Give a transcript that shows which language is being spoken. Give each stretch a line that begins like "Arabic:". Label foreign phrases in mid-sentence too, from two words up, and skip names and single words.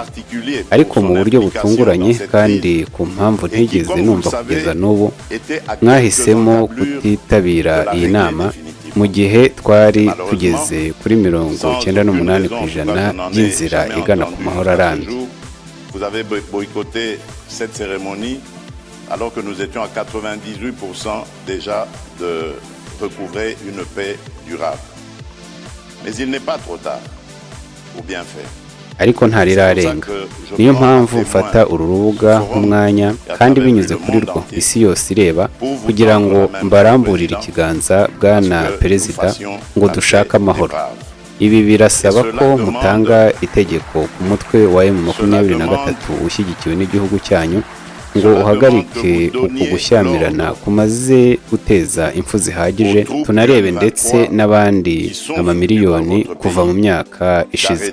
Kinyarwanda: Ariko mu buryo butunguranye kandi ku mpamvu ntigeze numva kugeza n'ubu, mwahisemo kutitabira iyi nama mu gihe twari tugeze kuri 98% y'inzira igana ku mahoro arambye.
French: Vous avez boycotté cette cérémonie alors que nous étions à 98% déjà de recouvrer une paix durable. Mais il n'est pas trop tard pour bien faire.
Kinyarwanda: Ariko ntarirarenga, niyo mpamvu mfata uru rubuga nk'umwanya kandi binyuze kuri rwo isi yose ireba, kugira ngo mbaramburire ikiganza Bwana Perezida ngo dushake amahoro. Ibi birasaba ko mutanga itegeko ku mutwe wa M23 ushyigikiwe n'igihugu cyanyu ngo uhagarike uku gushyamirana kumaze guteza impfu zihagije, tunarebe ndetse n'abandi amamiliyoni kuva mu myaka ishize.